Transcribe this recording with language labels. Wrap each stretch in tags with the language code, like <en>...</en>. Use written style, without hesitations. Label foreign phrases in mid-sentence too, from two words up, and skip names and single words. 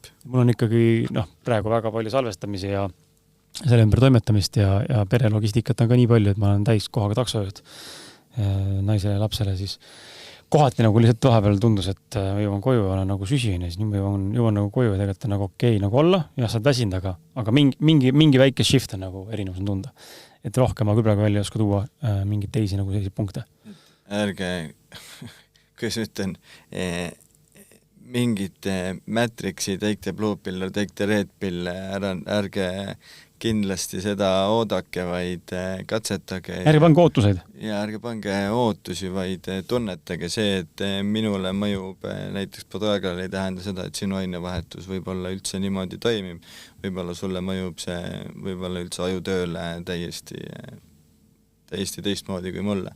<et>Mul on ikkagi praegu väga palju salvestamisi ja selle ümber toimetamist ja perelogistikat on ka nii palju, et ma olen täis kohaga taksojuht naisele ja lapsele, siis kohati nagu lihtsalt vahepeal tundus, et ma jõuan koju ja olen nagu süsine, siis nüüd ma jõuan nagu koju ja tegelikult on nagu okei nagu olla ja saad väsinud, aga mingi väike shift on nagu erinevus on tunda. Et rohkem ma küll praegu välja ei oska tuua mingeid teisi nagu selliseid punkte. Ärge, kus ütlen, mingid Matrixi,</et> <en>take the blue pill or take the red pill,</en> <et>ärge kindlasti seda oodake, vaid katsetage. Ärge pange ootuseid. Ja ärge pange ootusi, vaid tunnetage see, et minule mõjub näiteks podaegal ei tähenda seda, et sinu ainevahetus võib-olla üldse niimoodi toimib. Võib-olla sulle mõjub see võib-olla üldse ajutööle täiesti teistmoodi kui mulle.</et>